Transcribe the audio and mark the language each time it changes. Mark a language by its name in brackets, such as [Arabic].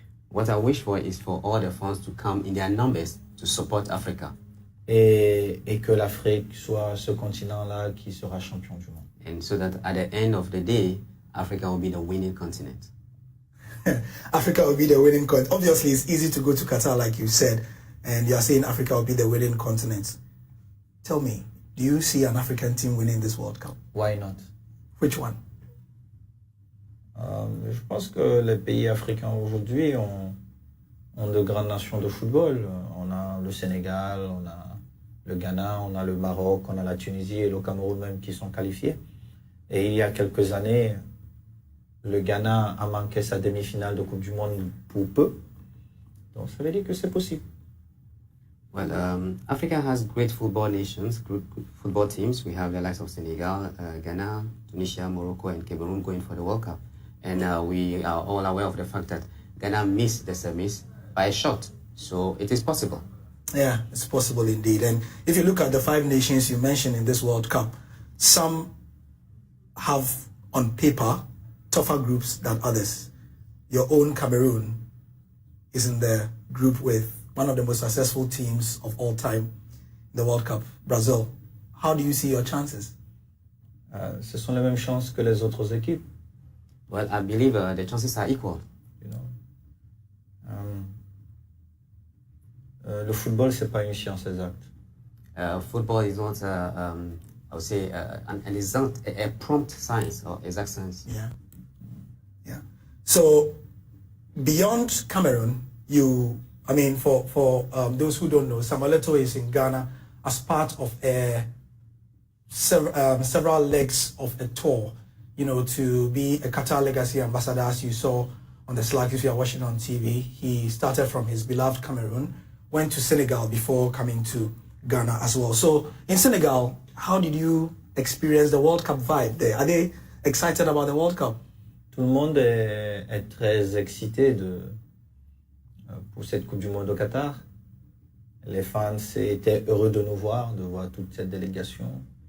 [English] What I wish for is for all the fans to come in their numbers to support Africa. [French] Et que l'Afrique soit ce continent-là qui sera champion du monde. [English] And so that at the end of the day, Africa will be the winning continent. Africa will be the winning continent. Obviously, it's easy to go to Qatar, like you said, and you're saying Africa will be the winning continent. Tell me, do you see an African team winning this World Cup? Why not? Which one? [French] Je pense que les pays africains aujourd'hui ont de grandes nations de football. On a le Sénégal, on a le Ghana, on a le Maroc, on a la Tunisie et le Cameroun même qui sont qualifiés. Et il y a quelques années, le Ghana a manqué sa demi-finale de Coupe du Monde pour peu. Donc ça veut dire que c'est possible. [English] Well, Africa has great football nations, good football teams. We have the likes of Senegal, Ghana, Tunisia, Morocco, and Cameroon going for the World Cup. And we are all aware of the fact that Ghana missed the semis by a shot. So it is possible. Yeah, it's possible indeed. And if you look at the 5 nations you mentioned in this World Cup, some have on paper tougher groups than others. Your own Cameroon is in the group with one of the most successful teams of all time in the World Cup, Brazil. How do you see your chances? [French] Ce sont les mêmes chances que les autres équipes. [English] Well, I believe the chances are equal. You know, [French] le football, c'est pas une science exacte. [English] Football is not, I would say, a prompt science or exact science. Yeah. So, beyond Cameroon, for those who don't know, Samuel Eto'o is in Ghana as part of several legs of a tour, to be a Qatar legacy ambassador, as you saw on the slides if you are watching on TV. He started from his beloved Cameroon, went to Senegal before coming to Ghana as well. So in Senegal, how did you experience the World Cup vibe there? Are they excited about the World Cup? [French] Tout le monde est très excité pour cette Coupe du Monde au Qatar. Les fans étaient heureux de nous voir, de voir toute cette délégation.